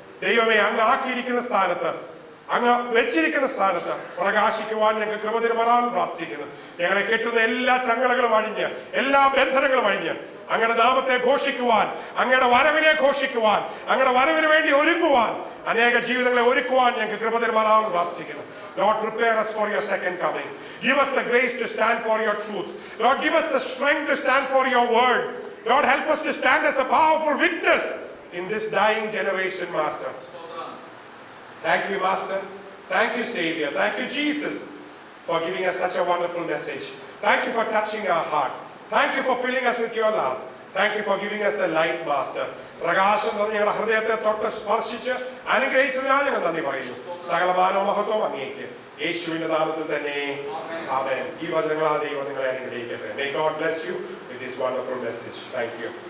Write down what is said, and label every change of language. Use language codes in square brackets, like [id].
[ml] ദൈവമേ, അങ്ങ് ആക്കിയിരിക്കുന്ന സ്ഥാനത്ത്, അങ്ങ് വെച്ചിരിക്കുന്ന സ്ഥാനത്ത് പ്രകാശിക്കുവാൻ ഞങ്ങൾക്ക് കൃപ തരുമാറാണെന്ന് പ്രാർത്ഥിക്കുന്നു. ഞങ്ങളെ കെട്ടുന്ന എല്ലാ ചങ്ങലകളും അഴിഞ്ഞ്, എല്ലാ ബന്ധനങ്ങളും അഴിഞ്ഞ് അങ്ങയുടെ നാമത്തെ ഘോഷിക്കുവാൻ, അങ്ങയുടെ വരവിനെ ഘോഷിക്കുവാൻ, അങ്ങയുടെ വരവിന് വേണ്ടി ഒരുക്കുവാൻ, അനേക ജീവിതങ്ങളെ ഒരുക്കുവാൻ ഞങ്ങൾക്ക് കൃപ തരുമാറാണെന്ന് പ്രാർത്ഥിക്കുന്നു. [en] Lord, prepare us for your second coming. Give us the grace to stand for your truth. Lord, give us the strength to stand for your word. Lord, help us to stand as a powerful witness in this dying generation, Master. Thank you, Master. Thank you, Savior. Thank you, Jesus, for giving us such a wonderful message. Thank you for touching our heart. Thank you for filling us with your love. Thank you for giving us the light, Master. [ml] പ്രകാശം തന്ന് ഞങ്ങളുടെ ഹൃദയത്തെ തൊട്ട് സ്പർശിച്ച് അനുഗ്രഹിച്ചതിനാൽ ഞങ്ങൾ നന്ദി പറയുന്നു. സകലമാനോ മഹത്വം അങ്ങേക്ക് യേശുവിന്റെ നാമത്തിൽ തന്നെ ആമേൻ. ഈ വചനങ്ങളാൽ ദൈവം നിങ്ങളെ അനുഗ്രഹിക്കട്ടെ. [en] May God bless you with this wonderful message. Thank you.